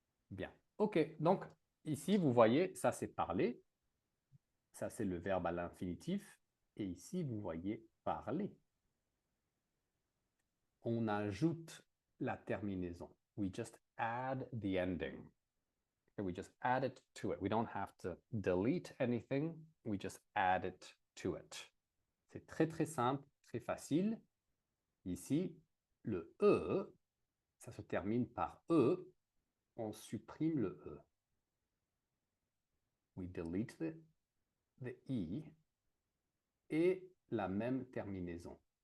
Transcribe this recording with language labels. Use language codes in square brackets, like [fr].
[fr] Bien. OK. Donc, ici, vous voyez, ça c'est parler. Ça c'est le verbe à l'infinitif. Et ici, vous voyez parler. On ajoute la terminaison. [en] We just add the ending. Okay, we just add it to it. We don't have to delete anything. We just add it to it. [fr] C'est très, très simple, très facile. Ici, le E, ça se termine par E. On supprime le E. [en] We delete [fr] de I et la même terminaison.